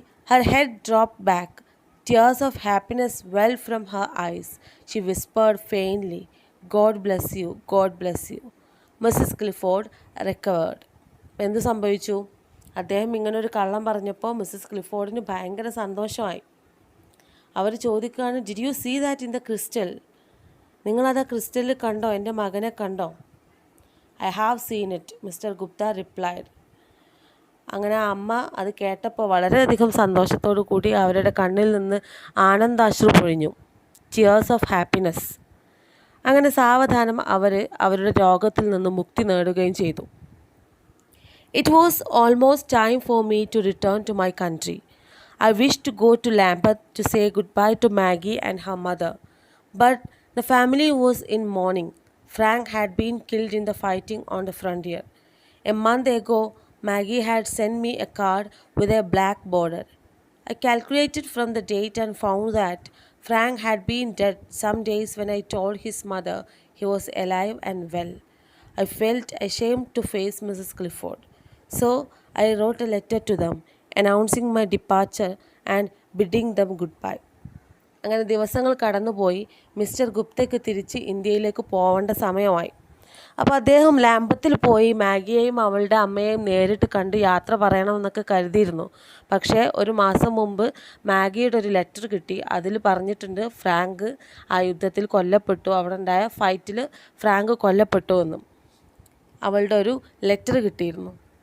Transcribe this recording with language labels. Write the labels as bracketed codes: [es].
[en] Her head dropped back. Tears of happiness welled from her eyes. She whispered faintly, God bless you, God bless you. Mrs. Clifford recovered. [ml] എന്ത് സംഭവിച്ചു? അദ്ദേഹം ഇങ്ങനൊരു കള്ളം പറഞ്ഞപ്പോൾ Mrs ക്ലിഫോർഡിന് ഭയങ്കര സന്തോഷമായി. അവർ ചോദിക്കുകയാണ്, [en] Did you see that in the crystal? [ml] നിങ്ങളത് ക്രിസ്റ്റലിൽ കണ്ടോ? എൻ്റെ മകനെ കണ്ടോ? [en] I have seen it, mister Gupta replied. [ml] അങ്ങനെ അമ്മ അത് കേട്ടപ്പോൾ വളരെയധികം സന്തോഷത്തോടു കൂടി അവരുടെ കണ്ണിൽ നിന്ന് ആനന്ദാശ്രു പൊഴിഞ്ഞു. [en] Tears of happiness. [ml] അങ്ങനെ സാവധാനം അവരുടെ രോഗത്തിൽ നിന്ന് മുക്തി നേടുകയും ചെയ്തു. [en] It was almost time for me to return to my country. I wished to go to Lambeth to say goodbye to Maggie and her mother. But the family was in mourning. Frank had been killed in the fighting on the frontier. A month ago, Maggie had sent me a card with a black border. I calculated from the date and found that Frank had been dead some days when I told his mother he was alive and well. I felt ashamed to face Mrs. Clifford. So I wrote a letter to them, announcing my departure and bidding them goodbye. [ml] അങ്ങനെ ദിവസങ്ങൾ കടന്നുപോയി. Mister ഗുപ്തയ്ക്ക് തിരിച്ച് ഇന്ത്യയിലേക്ക് പോവേണ്ട സമയമായി. അപ്പോൾ അദ്ദേഹം ലാംബത്തിൽ പോയി മാഗിയെയും അവളുടെ അമ്മയെയും നേരിട്ട് കണ്ട് യാത്ര പറയണമെന്നൊക്കെ കരുതിയിരുന്നു. പക്ഷേ ഒരു മാസം മുമ്പ് മാഗിയുടെ ഒരു ലെറ്റർ കിട്ടി. അതിൽ പറഞ്ഞിട്ടുണ്ട് ഫ്രാങ്ക് ആ യുദ്ധത്തിൽ കൊല്ലപ്പെട്ടു, അവിടെ ഉണ്ടായ ഫൈറ്റിൽ ഫ്രാങ്ക് കൊല്ലപ്പെട്ടു എന്നും അവളുടെ ഒരു ലെറ്റർ കിട്ടിയിരുന്നു.